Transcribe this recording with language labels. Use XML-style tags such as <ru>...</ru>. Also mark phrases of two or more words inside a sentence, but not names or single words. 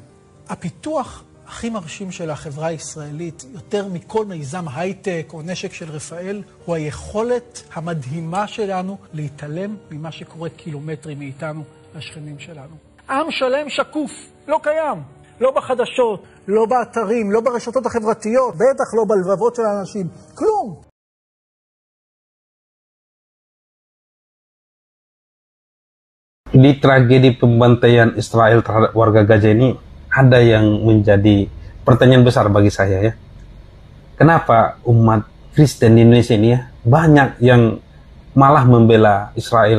<he>הפיתוח הכי מרשים של החברה הישראלית, יותר מכל מיזם הייטק או נשק של רפאל, הוא היכולת המדהימה שלנו להתעלם ממה שקורה קילומטרים מאיתנו לשכנים שלנו. עם שלם שקוף, לא קיים. לא בחדשות, לא באתרים, לא ברשתות החברתיות, בטח לא בלבבות של האנשים. כלום.</he> <id>Di tragedi pembantaian Israel terhadap warga Gaza ini ada yang menjadi pertanyaan besar bagi saya ya. Kenapa umat Kristen di Indonesia ini ya, banyak yang malah membela Israel</id>